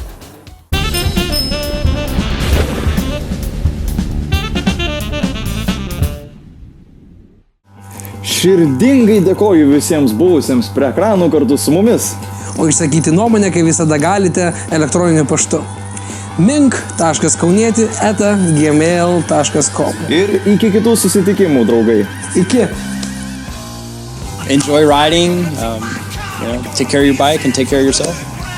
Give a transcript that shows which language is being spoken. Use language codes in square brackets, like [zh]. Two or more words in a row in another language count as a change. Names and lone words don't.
[lt] Širdingai dėkoju visiems buvusiems prie ekranų kartu su mumis. O išsakyti nuomonę, kaip visada galite, elektroniniu paštu. mink.kaunieti@gmail.com. Ir iki kitų susitikimų, draugai. Iki. [en] Enjoy riding, take care of your bike and take care of yourself.